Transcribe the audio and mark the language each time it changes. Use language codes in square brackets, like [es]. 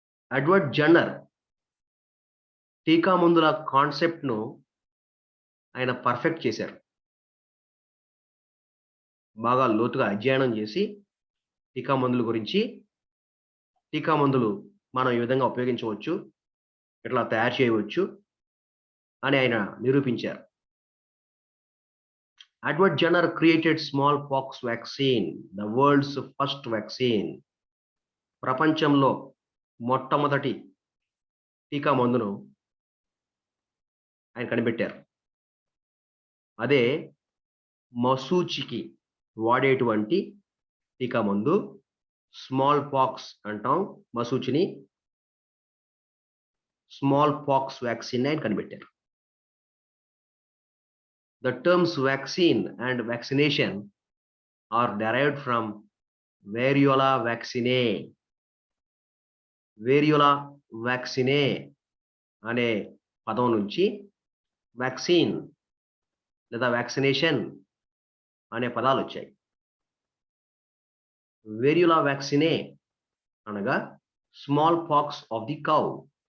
[te] Edward Jenner టీకా మందుల కాన్సెప్ట్ను ఆయన పర్ఫెక్ట్ చేశారు. బాగా లోతుగా అధ్యయనం చేసి టీకా మందుల గురించి, టీకా మందులు మనం ఈ విధంగా ఉపయోగించవచ్చు, ఇట్లా తయారు చేయవచ్చు అని ఆయన నిరూపించారు. [en] Edward Jenner created smallpox vaccine, the world's first vaccine. [te] ప్రపంచంలో మొట్టమొదటి టీకా మందును ఆయన కనిపెట్టారు. అదే మసూచికి వాడేటువంటి టీకా మందు. స్మాల్ పాక్స్ అంటాం మసూచిని. స్మాల్ పాక్స్ వ్యాక్సిన్ ఆయన కనిపెట్టారు. [en] The terms vaccine and vaccination are derived from variola vaccinae. [te] Variola vaccinae అనే పదం నుంచి వ్యాక్సిన్ లేదా వ్యాక్సినేషన్ అనే పదాలు వచ్చాయి. వేరియోలా వ్యాక్సినే అనగా [en] Smallpox of the cow.